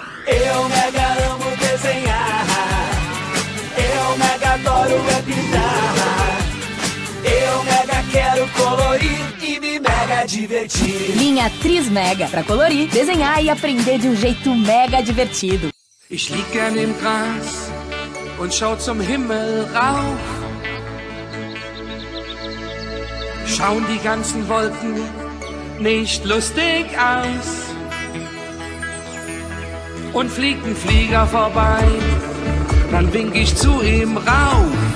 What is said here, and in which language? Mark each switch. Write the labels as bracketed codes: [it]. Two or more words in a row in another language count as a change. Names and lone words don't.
[pt] Eu mega amo desenhar. Eu mega adoro pintar. Eu mega quero colorir e me mega divertir. Linha Tris Mega, pra colorir, desenhar e aprender de um jeito mega divertido. [de] Ich lieg gern im Gras und schau zum Himmel rauf. Schauen die ganzen Wolken nicht lustig aus. Und fliegt ein Flieger vorbei, dann wink ich zu ihm rauf.